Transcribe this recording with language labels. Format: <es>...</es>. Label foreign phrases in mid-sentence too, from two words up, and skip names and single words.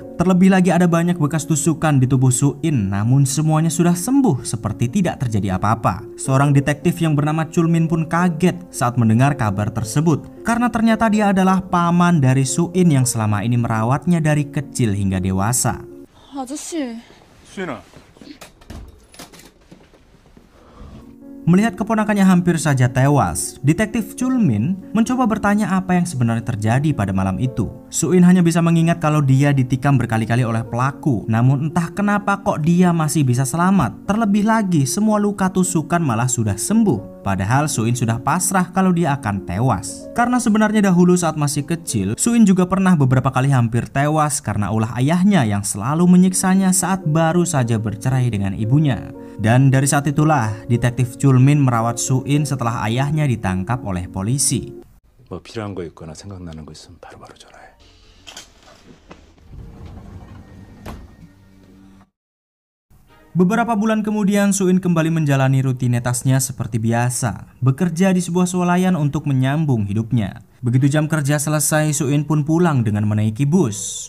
<id>Terlebih lagi ada banyak bekas tusukan di tubuh Soo-in, namun semuanya sudah sembuh seperti tidak terjadi apa-apa. Seorang detektif yang bernama Chul-min pun kaget saat mendengar kabar tersebut, karena ternyata dia adalah paman dari Soo-in yang selama ini merawatnya dari kecil hingga dewasa.</id> <ko>아저씨. 수인아.</ko> <id>Melihat keponakannya hampir saja tewas, detektif Chul-min mencoba bertanya apa yang sebenarnya terjadi pada malam itu. Soo-in hanya bisa mengingat kalau dia ditikam berkali-kali oleh pelaku, namun entah kenapa kok dia masih bisa selamat. Terlebih lagi, semua luka tusukan malah sudah sembuh. Padahal Soo-in sudah pasrah kalau dia akan tewas. Karena sebenarnya dahulu saat masih kecil, Soo-in juga pernah beberapa kali hampir tewas karena ulah ayahnya yang selalu menyiksanya saat baru saja bercerai dengan ibunya. Dan dari saat itulah detektif Chul-min merawat Soo-in setelah ayahnya ditangkap oleh polisi.</id> <ko>뭐 필요한 거 있거나 생각나는 거 있으면 바로바로 전화해.</ko> <id>Beberapa bulan kemudian Soo-in kembali menjalani rutinitasnya seperti biasa, bekerja di sebuah swalayan untuk menyambung hidupnya. Begitu jam kerja selesai, Soo-in pun pulang dengan menaiki bus.</id>